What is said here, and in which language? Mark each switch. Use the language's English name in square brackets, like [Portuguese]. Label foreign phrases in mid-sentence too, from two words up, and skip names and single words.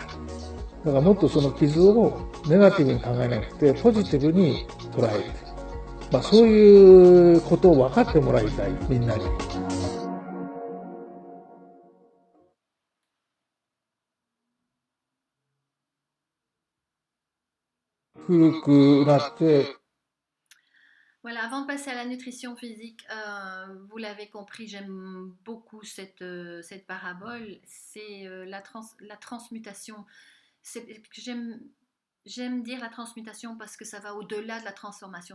[Japanese] だからもっとその傷をネガティブに考えなくてポジティブに捉えて、そういうことを分かってもらいたい、みんなに。古くなって。 [French] Voilà, avant de passer à la nutrition physique, vous l'avez compris, j'aime beaucoup cette parabole. C'est la transmutation. J'aime dire la transmutation parce que ça va au-delà de la transformation.